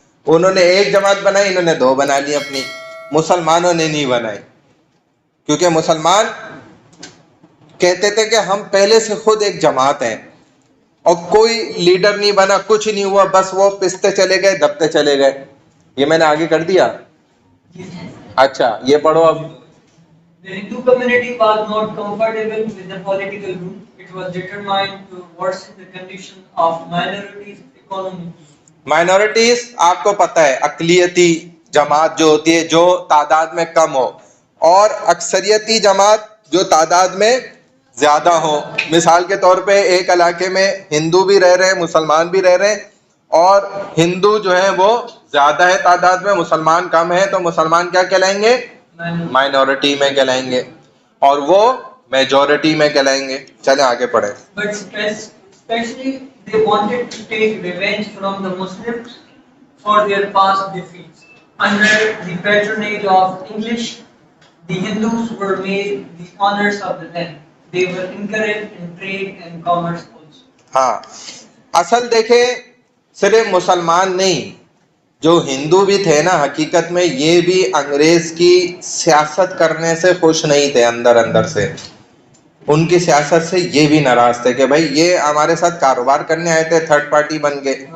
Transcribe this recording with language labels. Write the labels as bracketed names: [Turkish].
[Urdu] انہوں نے ایک جماعت بنائی, انہوں نے 2 بنا لی اپنی, مسلمانوں نے نہیں بنائی, کیونکہ مسلمان کہتے تھے کہ ہم پہلے سے خود ایک جماعت ہیں, اور کوئی لیڈر نہیں بنا, کچھ نہیں ہوا, بس وہ پستے چلے گئے, دبتے چلے گئے. یہ میں نے آگے کر دیا. اچھا یہ پڑھو اب. [English] The Hindu community was not comfortable with the political rule. It was determined to worsen the condition of minorities economically. [Urdu] Minorities آپ کو پتہ ہے اقلیتی جماعت جو ہوتی ہے جو تعداد میں کم ہو, اور اکثریتی جماعت جو تعداد میں زیادہ ہو. مثال کے طور پہ ایک علاقے میں ہندو بھی رہ رہے ہیں, مسلمان بھی رہ رہے ہیں, اور ہندو جو ہیں وہ زیادہ ہے تعداد میں, مسلمان کم ہے, تو مسلمان کیا کہلائیں گے, مائنورٹی میں کہلائیں گے, اور وہ میجورٹی میں کہلائیں گے. چلیں آگے پڑھیں. [English] But especially they wanted to take revenge from the Muslims for their past defeats. Under the patronage of English, the Hindus were made the owners of the land. They were encouraged in trade and commerce also. [Urdu] ہاں اصل دیکھیں صرف مسلمان نہیں, جو ہندو بھی تھے نا حقیقت میں یہ بھی انگریز کی سیاست کرنے سے خوش نہیں تھے, اندر اندر سے ان کی سیاست سے یہ بھی ناراض تھے کہ بھائی یہ ہمارے ساتھ کاروبار کرنے آئے تھے, 3rd پارٹی بن کے